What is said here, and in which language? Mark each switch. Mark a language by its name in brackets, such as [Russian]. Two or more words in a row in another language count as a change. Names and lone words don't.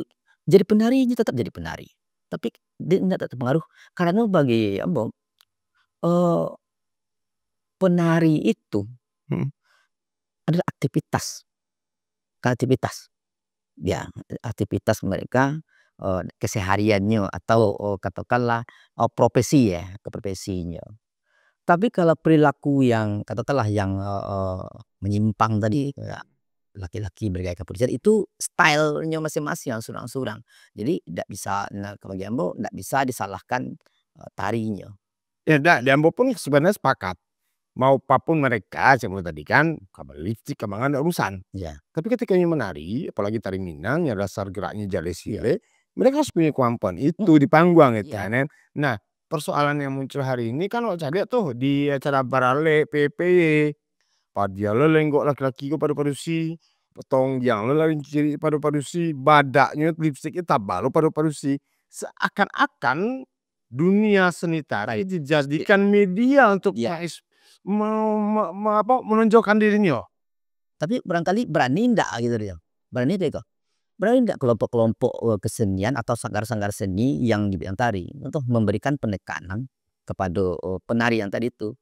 [Indonesian] Jadi penarinya tetap jadi penari, tapi dia tidak terpengaruh karena bagi ambo, penari itu adalah aktivitas, ya aktivitas mereka, kesehariannya atau, katakanlah, profesi ya, profesinya. Tapi kalau perilaku yang katakanlah yang, menyimpang tadi, ya laki-laki bergaya kepolisian itu style-nya masing-masing yang surang-surang. [Minangkabau] Jadi ndak bisa, kalau bagi ambo ndak bisa disalahkan, tarinya. Ya ndak, di ambo pun sebenarnya sepakat. [Indonesian] Mau apapun mereka, saya tadi kan, kabalistik, kamangan ndak urusan. Iya. Tapi ketika ini menari, apalagi tari Minang yang dasar geraknya jale sile, mereka harus punya kemampuan itu di panggung gitu kan. Nah, persoalan yang muncul hari ini kan kalau cari tuh di acara barale PPY, [Minangkabau] padia lo lenggok laki-laki ko paru-parusi, tongjang lo lari ciri paru-parusi, badaknya lipstiknya tabal lo paru-parusi. [Indonesian] Seakan-akan dunia seni tari dijadikan media untuk Iya. menonjolkan dirinya. Tapi barangkali berani ndak gitu dia, berani ndak berani ndak kelompok-kelompok, kesenian atau sanggar-sanggar seni yang di bidang tari untuk memberikan penekanan kepada, penari yang tadi itu.